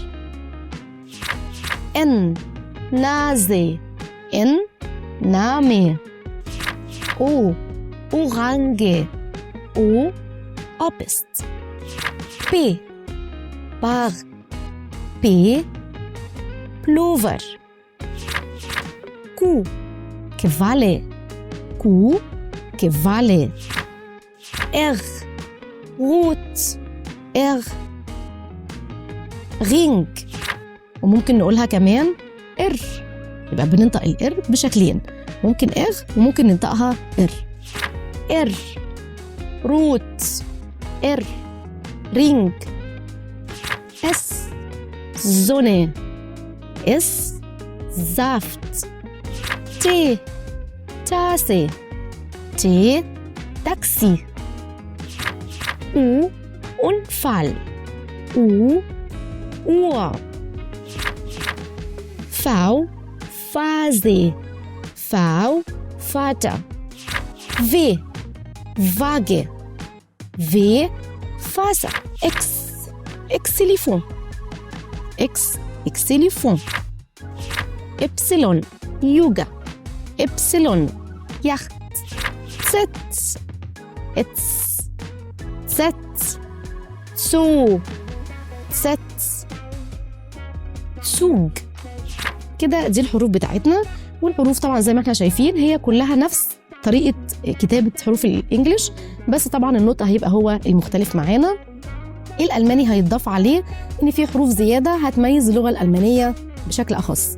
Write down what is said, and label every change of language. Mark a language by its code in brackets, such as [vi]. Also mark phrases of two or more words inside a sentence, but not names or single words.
[de] N Nase, N Name, O Orange, O Obst, P Bar, P Pullover, Q Qualle, Q Qualle, R Rot, R Ring. [ar] وممكن نقولها كمان R. يبقى بننطق الR بشكلين، ممكن R وممكن ننطقها R. [de] R Rot, R Ring, S Sonne, S Saft, T Tasse, T Taxi, U Unfall, U Uhr, V Vase, V Vater, W Waage, W Wasser, X Xylophon, X Xylophon, Y Yoga, Y Yacht, Z Etz, Z Zoo, Z Zug. [ar] كده دي الحروف بتاعتنا. والحروف طبعا زي ما احنا شايفين هي كلها نفس طريقة كتابة حروف الإنجليش، بس طبعا النطق هيبقى هو المختلف معانا. الألماني هيتضاف عليه إن في حروف زيادة هتميز اللغة الألمانية بشكل أخص.